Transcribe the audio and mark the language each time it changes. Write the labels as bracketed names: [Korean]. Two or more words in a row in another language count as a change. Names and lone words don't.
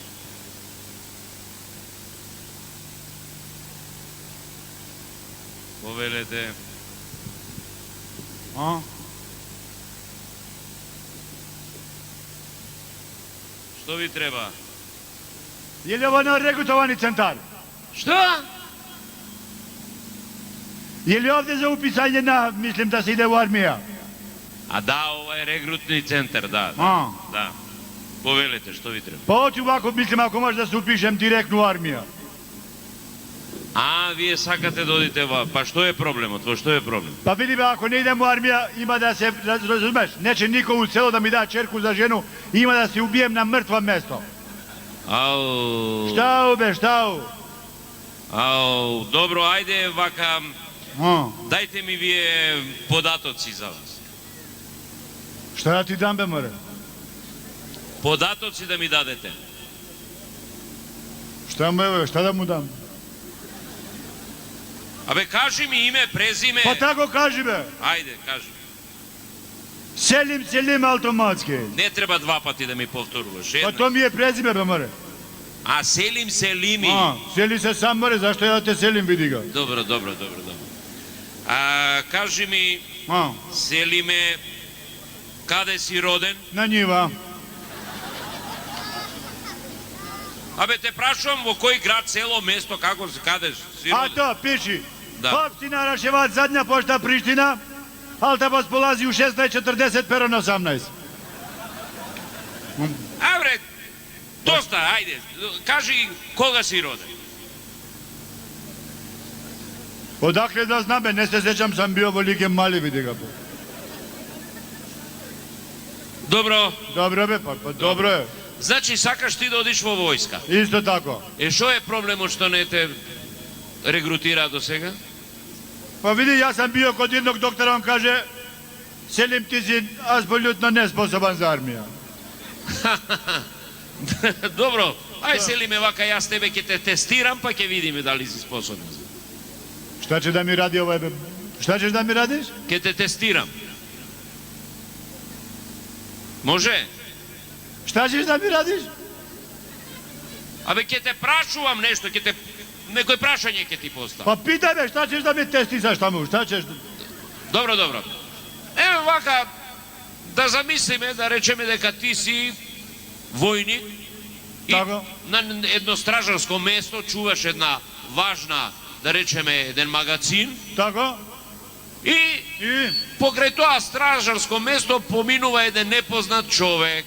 [Macedonian] Повелете. Што ви треба? [Serbian] Je li ovo neregrutovani centar? [Macedonian] Што? [Serbian] Je li ovdje za upisanje na, mislim da se ide u armija? [Macedonian] А да, ова е регрутни центар, да. Да. Повелете, што ви треба? [Serbian] Pa hoću ovako, mislim, ako može da se upišem direktno u armija. [Macedonian] А, вие сакате да одите во... Па што е проблемот? Во што е проблем? [Serbian] Pa vidi me, ako ne idem u armija, ima da se, razumeš, neće niko u selo da mi da čerku za ženu, ima da se ubijem na mrtvo mesto. Ау. Šta ube, šta u? [Macedonian] Ау, добро, ајде вака. Дајте ми вие податоци за вас. [Serbian] Šta da ti dam, be, more? [Macedonian] Податоци да ми дадете. [Serbian] Šta mu, evo, šta da mu dam? [Macedonian] Абе, кажи ми име, презиме. [Serbian] Pa tako kaži, be. [Macedonian] Ајде, кажи. [Serbian] Selim automatski. [Macedonian] Не треба два пати да ми повторуваш. [Serbian] Pa [Macedonian] Една. [Serbian] to mi je prezime, be, more. [Macedonian] А Селим Селими. [Serbian] Seli se sam, more, zašto ja da te selim, vidi ga. [Macedonian] Добро, добро, добро, добро. А, кажи ми, Селиме, каде си роден? [Serbian] Na njiva. [Macedonian] Абе, те прашувам во кој град, село, место, како си, каде си [Serbian] A [Macedonian] роден? [Serbian] to, piši. Da. Opština Raševac, zadnja pošta Priština, autobus polazi u 16:40, pero na 18. [Macedonian] А, бре, доста, ајде, кажи кога си роден? [Serbian] Odakle da znam, be, ne se sećam, sam bio volike mali, vidi ga. [Macedonian] Добро, [Serbian] Dobro, be, pa dobro je. [Macedonian] значи сакаш ти да одиш во војска. [Serbian] Isto tako. [Macedonian] Што е проблемот што не те регрутира до сега? [Serbian] Pa vidi, ja sam bio kod jednog doktora, on kaže, Selim, ti si apsolutno nesposoban za armija. [Macedonian] Добро, ај Селиме вака, јас тебе ќе те тестирам, па ќе видиме дали си способен. [Serbian] Šta će da mi radi ovaj, be? Šta ćeš da mi radiš? [Macedonian] Ќе те тестирам. Може? [Serbian] Šta ćeš da mi radiš? [Macedonian] Абе, ќе те прашувам нешто, ќе те... Некој прашање ќе ти поставам. [Serbian] Pa pitaj me, šta ćeš da mi testisaš tamo, šta ćeš? [Macedonian] Добро, добро. Ево вака, да замислиме, да речеме дека ти си војник Така. На едно стражарско место чуваш една важна, да речеме, еден магазин. Така. И покрај тоа стражарско место поминува еден непознат човек.